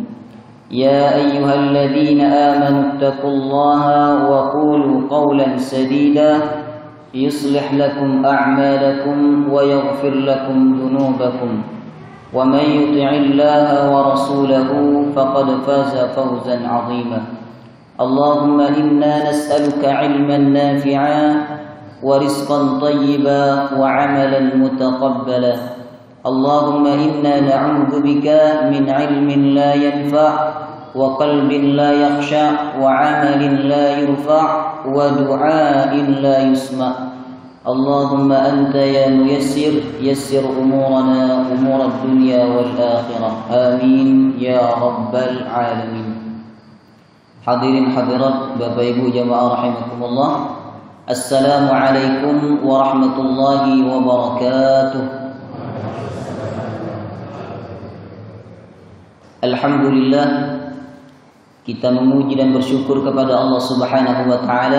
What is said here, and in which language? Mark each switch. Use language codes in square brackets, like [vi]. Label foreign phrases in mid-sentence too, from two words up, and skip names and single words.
[ar] يا أيها الذين آمنوا اتقوا الله وقولوا قولا سديدا يصلح لكم أعمالكم ويغفر لكم ذنوبكم ومن يطع الله ورسوله فقد فاز فوزا عظيما. اللهم إنا نسألك علما نافعا ورزقا طيبا وعملا متقبلا. اللهم إنا نعوذ بك من علم لا ينفع وقلب لا يخشع وعمل لا يرفع ودعاء لا يسمع'. اللهم أنت يا ميسر يسر أمورنا أمور الدنيا والآخرة. آمين يا رب العالمين. [id] Hadirin hadirat Bapak Ibu jamaah rahimakumullah. [ar] السلام عليكم ورحمة الله وبركاته. [id] Alhamdulillah, kita memuji dan bersyukur kepada Allah [ar] سبحانه وتعالى.